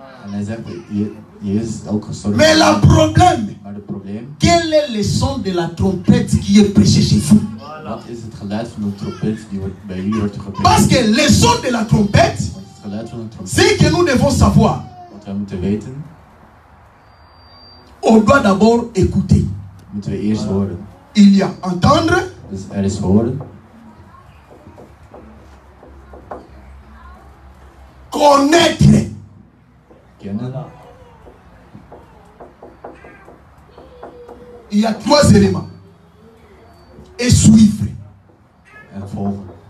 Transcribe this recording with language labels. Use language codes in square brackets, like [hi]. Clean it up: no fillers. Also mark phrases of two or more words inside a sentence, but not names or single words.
[fr] Mais le problème, quel est le son de la trompette qui est prêché chez vous? Parce que le son de la trompette, c'est que nous devons savoir [nl] we moeten weten. [fr] On doit d'abord écouter. [nl] Moeten we eerst horen. [fr] Il y a entendre. [nl] Dus er is horen. [fr] Connaître. [nl] Kennen. [fr] Il y a 3 éléments. Et suivre. [nl] En volgen.